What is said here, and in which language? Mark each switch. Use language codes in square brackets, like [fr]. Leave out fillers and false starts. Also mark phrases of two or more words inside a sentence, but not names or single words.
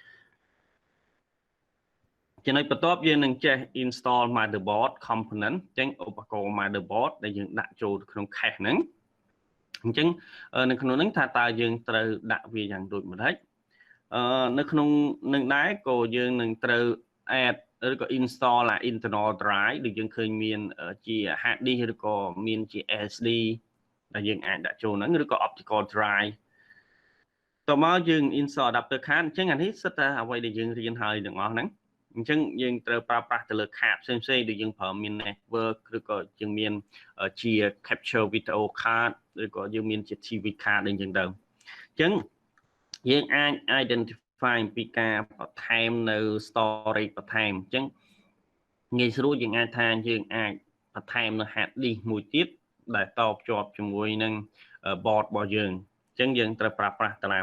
[km] ចំណុចបន្ទាប់យើងនឹងចេះ [en] install motherboard component [km] អញ្ចឹងឧបករណ៍ motherboard ដែលយើងដាក់ចូលក្នុង cache ហ្នឹងអញ្ចឹងនៅក្នុងហ្នឹងថាតើយើងត្រូវដាក់វាយ៉ាងដូចម្ដេចនៅក្នុងនឹងដែរក៏យើងនឹងត្រូវ add ឬក៏ [en] install internal drive [km] ដូចយើងឃើញមានជា [en] hard disk [km] ឬក៏មានជា SSD ដែលយើងអាចដាក់ចូលហ្នឹងឬក៏ [en] optical drive [km] តោះមកយើង [en] install adapter card [km] អញ្ចឹងអានេះសិតតែអ្វីដែលយើងរៀនហើយទាំងអស់ហ្នឹងអញ្ចឹងយើងត្រូវប្រើប្រាស់ទៅលើ card ផ្សេងៗដូចយើងប្រើមាន network ឬក៏យើងមានជា [en] capture video card [km] ឬក៏យើងមានជា [en] TV card [km] អីចឹងទៅអញ្ចឹងយើងអាច identify ពីការបន្ថែមនៅ storage បន្ថែមអញ្ចឹងងាយស្រួល យើងអាចថាយើងអាចបន្ថែមនៅ [en] hard disk [km] មួយទៀតដែលតភ្ជាប់ជាមួយនឹង board របស់យើងអញ្ចឹងយើងត្រូវប្រើប្រាស់តាម